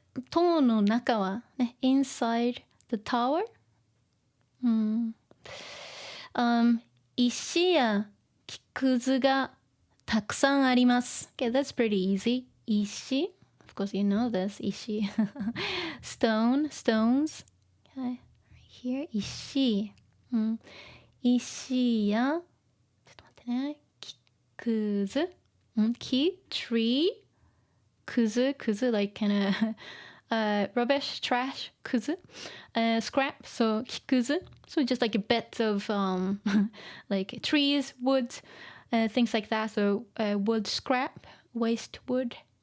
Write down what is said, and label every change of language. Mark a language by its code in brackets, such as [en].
[ja] 塔の中はね [en] inside the tower. [ja] 石や木くずがたくさんあります。 [en] Okay, that's pretty easy. 石 of course you know this. 石stones. Okay, right here 石、石や [ja] ちょっと待ってね [en] 木くず木 tree くず like kind of rubbish trash くずscrap so 木くず so just like a bit of like trees wood things like that so wood scrap waste wood